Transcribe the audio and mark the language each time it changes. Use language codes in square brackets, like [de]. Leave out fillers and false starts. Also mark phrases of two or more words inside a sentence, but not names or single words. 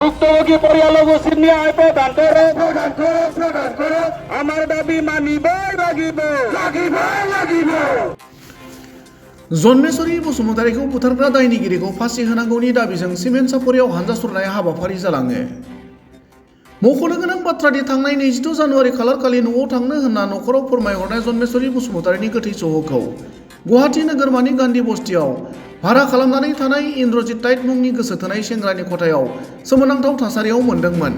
[as] ভুক্তভোগী পরিয়ালক উচিত ন্যায় প্রদান করো আমার দাবি মানিবই লাগিব [brx] जन्मेश्वरी बसुमतारीखौ बुथारग्रा दायनिगिरिखौ फासि होनांगौनि दाबिजों सिमेन्ट सापरियाव हानजा सुरनाय हाबाफारि जालाङो। मख'नो गोनां बाथ्रादि थांनाय 22 जानुवारि खालारखालि न'आव थांनो होनना न'खराव फोरमायहरनाय जन्मेश्वरी बसुमतारीनि गोथै सह'खौ गुवाहाटी नोगोरमानि गान्धी बस्तियाव भारा खालामनानै थानाय इन्द्रजित टाइट मुंनि गोसो थोनाय सेंग्रानि खथायाव सोमोनांथाव थासारियाव मोनदोंमोन।